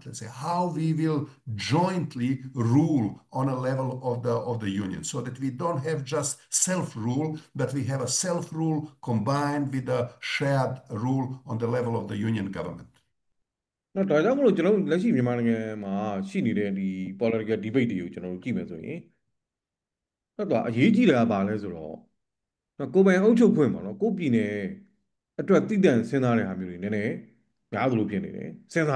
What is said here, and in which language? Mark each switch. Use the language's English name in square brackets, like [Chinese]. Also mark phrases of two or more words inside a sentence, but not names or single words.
[English] Let's say how we will jointly rule on a level of the union, so that we don't have just self-rule, but we have a self-rule combined with a shared rule on the level of the union government. [Burmese] ဒါကြောင့်မလို့ကျွန်တော်တို့လက်ရှိမြန်မာနိုင်ငံမှာရှိနေတဲ့ဒီ [English] political debate [Burmese] တွေကိုကျွန်တော်တို့ကြည့်မယ်ဆိုရင်တော့အရေးကြီးတာကဘာလဲဆိုတော့ကိုယ်ပိုင်အုပ်ချုပ်ခွင့်ပေါ့နော်ကိုယ်ပြည်နယ်အတွက်တည်တံ့စဉ်းစားတဲ့ဟာမျိုးတွေနည်းနည်းများသလိုဖြစ်နေတယ်စဉ်းစား